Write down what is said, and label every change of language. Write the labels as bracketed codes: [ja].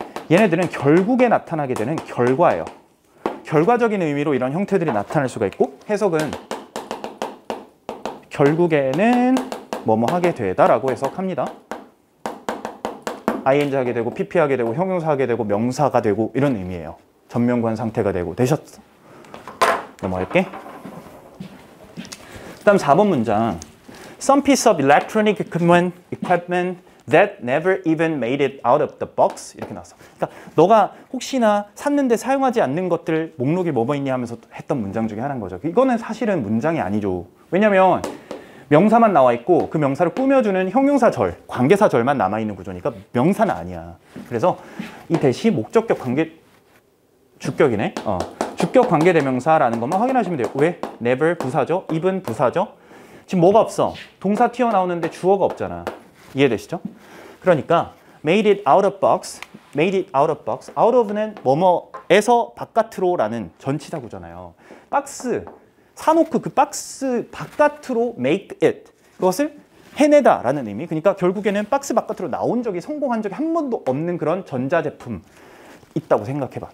[ko] 얘네들은 결국에 나타나게 되는 결과예요. 결과적인 의미로 이런 형태들이 나타날 수가 있고 해석은 결국에는 뭐뭐 하게 되다라고 해석합니다. ing 하게 되고 pp 하게 되고 형용사 하게 되고 명사가 되고 이런 의미예요. 전면관 상태가 되고 되셨어. 넘어갈게. 그다음 4번 문장. [en] Some piece of electronic equipment that never even made it out of the box [ko] 이렇게 나왔어. 그러니까 너가 혹시나 샀는데 사용하지 않는 것들 목록에 뭐뭐 있냐 하면서 했던 문장 중에 하나인 거죠. 이거는 사실은 문장이 아니죠. 왜냐면 명사만 나와 있고 그 명사를 꾸며주는 형용사절, 관계사절만 남아있는 구조니까 명사는 아니야. 그래서 이 대시 목적격 관계 주격이네. 주격 관계대명사라는 것만 확인하시면 돼요. 왜? never 부사죠. even 부사죠. 지금 뭐가 없어? 동사 튀어나오는데 주어가 없잖아. 이해되시죠? 그러니까 [en] made it out of box, made it out of box. [ko] out of는 뭐뭐에서 바깥으로라는 전치사 구조잖아요. 박스 사놓고 그 박스 바깥으로 make it 그것을 해내다라는 의미. 그러니까 결국에는 박스 바깥으로 나온 적이 성공한 적이 한 번도 없는 그런 전자제품 있다고 생각해봐.